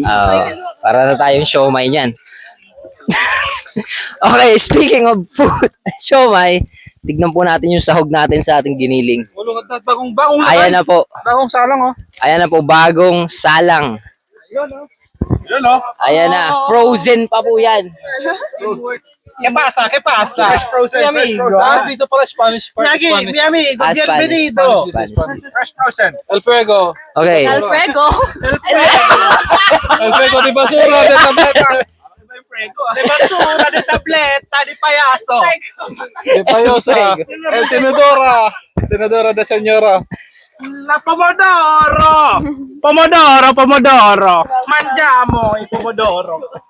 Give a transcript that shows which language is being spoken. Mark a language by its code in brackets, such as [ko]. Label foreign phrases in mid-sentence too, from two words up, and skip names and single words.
[tl] Para na tayong siomay niyan. Okay, [en] speaking of food, [tl] siomay, tignan po natin yung sahog natin sa ating giniling. Bagong Ayan na po. Bagong salang oh. Ayan na po, bagong salang. Yun o. Ayan na, frozen pa po yan. [es] ¿Qué pasa? [en] Fresh frozen, fresh frozen. [tl] Dito pala [en] Spanish. Spanish. Ah, Spanish. Spanish. Fresh frozen. [es] El Fuego. Okay. El Fuego di basura, de tableta. De basura, de tableta, de payaso. De payosa. El Tinidora. Tinidora de señora. [it] La Pomodoro. Mangiamo il pomodoro.